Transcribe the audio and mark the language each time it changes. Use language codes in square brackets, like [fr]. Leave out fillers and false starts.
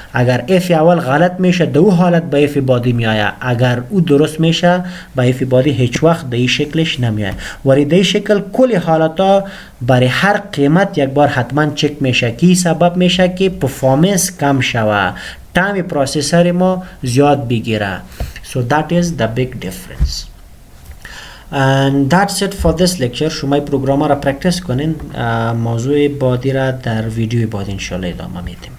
[fa] اگر اف اول غلط میشه دو حالت به اف بعدی میآید، اگر او درست میشه به اف بعدی هیچ وقت به این شکلش نمیآید. ولی در این شکل کل حالتا برای هر قیمت یک بار حتما چک میشه که سبب میشه که پرفورمنس کم شوه، تایم پروسسور ما زیاد بگیره. [en] So that is the big difference. And that's it for this lecture. [fa] شما پروگرام را پرکتیس کنین، موضوع بعدی را در ویدیوی بعد انشالله ادامه میدیم.